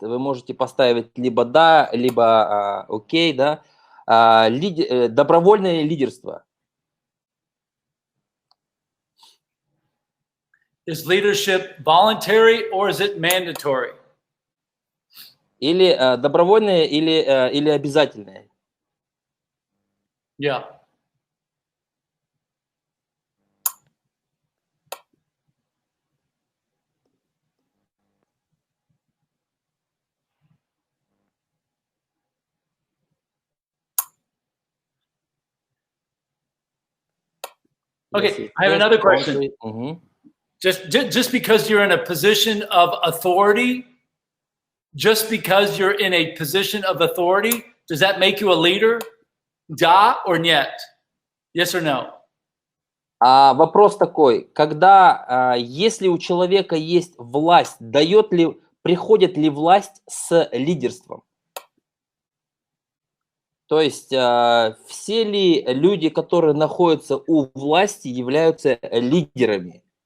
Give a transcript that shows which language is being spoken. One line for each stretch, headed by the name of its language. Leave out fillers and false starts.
Russian: Вы можете поставить либо да, либо окей, да. Добровольное лидерство.
English: Is leadership voluntary or is it mandatory?
Russian: Или добровольное, или обязательное.
English: Yeah. Okay, I have another question. Just because you're in a position of authority, just because you're in a position of authority, does that make you a leader?
Russian: Да or нет?
English: Yes or no?
Russian: Вопрос такой, когда, если у человека есть власть, приходит ли власть с лидерством? То есть все ли люди, которые находятся у власти, являются лидерами?